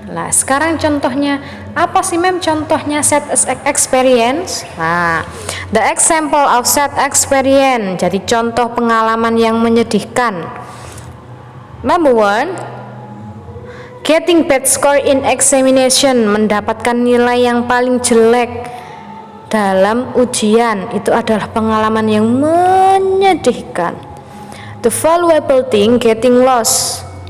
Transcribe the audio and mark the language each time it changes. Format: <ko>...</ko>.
<id>Nah, sekarang contohnya apa sih mem? Contohnya</id> <en>sad experience. Nah, the example of sad experience.</en> <id>Jadi contoh pengalaman yang menyedihkan.</id> <en>Number one, getting bad score in examination,</en> <id>mendapatkan nilai yang paling jelek dalam ujian. Itu adalah pengalaman yang menyedihkan.</id> <en>The valuable thing getting lost.</en>